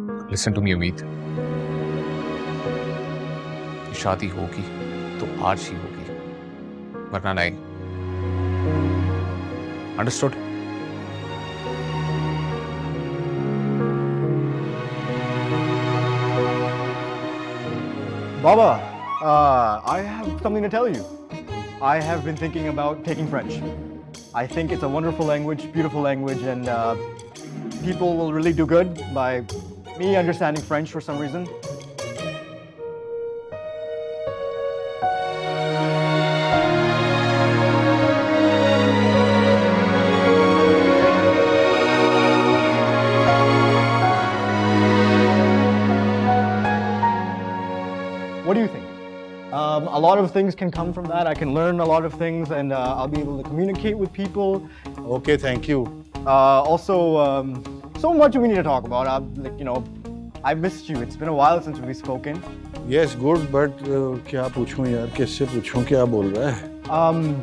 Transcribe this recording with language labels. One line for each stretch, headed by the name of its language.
English: Listen to me,
Hindi: उम्मीद। शादी होगी तो आज ही होगी, वरना नहीं।
English: Understood? Baba, I have something to tell you. I have been thinking about taking French. I think it's a wonderful language, beautiful language, and people will really do good by me understanding French for some reason. What do you think? A lot of things can come from that. I can learn a lot of things, and I'll be able to communicate with people. Okay, thank you. Also, so much we need to talk about. I missed you. It's been a while since we've spoken. Yes, good, but
Hindi: क्या पूछूं यार, किससे पूछूं, क्या बोल रहा है?